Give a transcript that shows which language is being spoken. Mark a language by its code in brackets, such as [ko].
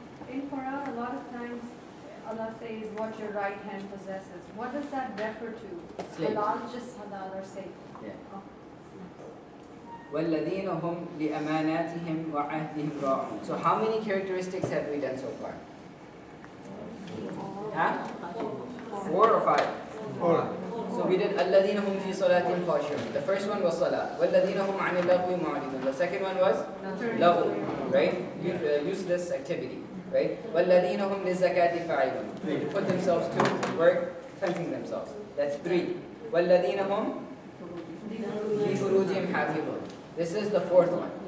[en] In Quran, a lot of times Allah says what your right hand possesses. What does that refer to? Slave. Halal, just halal or safe? Yeah. Oh. [ar] وَالَّذِينَ هُمْ لِأَمَانَاتِهِمْ وَعَهْدِهِمْ رَاعُونَ. [en] So how many characteristics have we done so far? Huh? 4 or 5? 4. So we did [ar] الَّذِينَ هُمْ فِي صَلَاتِهِمْ خَاشِعُونَ. [en] The first one was salah. [ar] وَالَّذِينَ هُمْ عَنِ اللَّغْوِ مُعْرِضُونَ. [en] The second one was laghu, right? Useless activity, right? [ar] وَالَّذِينَ هُمْ لِلزَّكَاةِ فَاعِلُونَ. [en] Put themselves to work, cleansing themselves. That's 3. [ar] وَالَّذِينَ هُمْ لِفُرُوجِهِمْ حَافِظُونَ. [en] This is the 4th one.